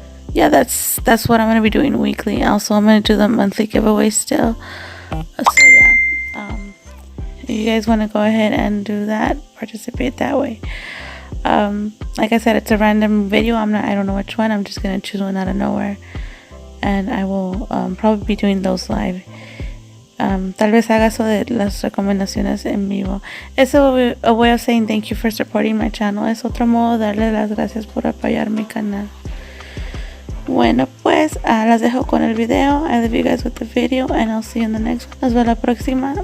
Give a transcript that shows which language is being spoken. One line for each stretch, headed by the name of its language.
English: Yeah, that's what I'm going to be doing weekly. Also, I'm going to do the monthly giveaway still. So yeah, if you guys want to go ahead and do that, participate that way. Like I said, it's a random video. I don't know which one. I'm just gonna choose one out of nowhere, and I will probably be doing those live.
Spanish: Tal vez haga eso de las recomendaciones en vivo.
English: Eso a way of saying thank you for supporting my channel.
Spanish: Es otro modo de darle las gracias por apoyar mi canal. Bueno, pues las dejo con el video.
English: I leave you guys with the video, and I'll see you in the next one.
Spanish: Nos vemos la próxima.